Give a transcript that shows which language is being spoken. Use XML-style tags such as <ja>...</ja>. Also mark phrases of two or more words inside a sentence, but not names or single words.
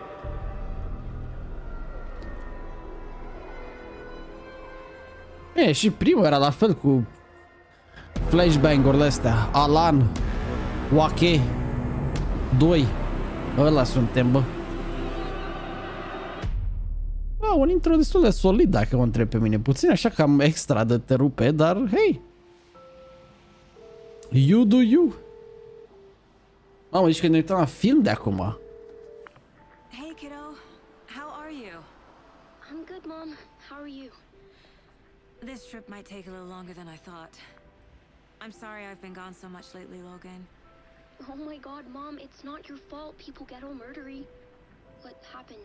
<ro>E, și primul era la fel cu flashbang-urile astea. Alan, Wake 2. Ăla suntem, bă. Un intro destul de solid, dacă mă întreb pe mine. Puțin așa cam extra de te rupe, dar hey.</ro> <en>You do you.</en> <ro>Mamă, zici că ne uităm la film de acum.</ro> <en>Hey kiddo, how are you? I'm good, Mom. How are you? This trip might take a little longer than I thought. I'm sorry I've been gone so much lately, Logan. Oh my God, Mom, it's not your fault. People get all murdery. What happened?</en>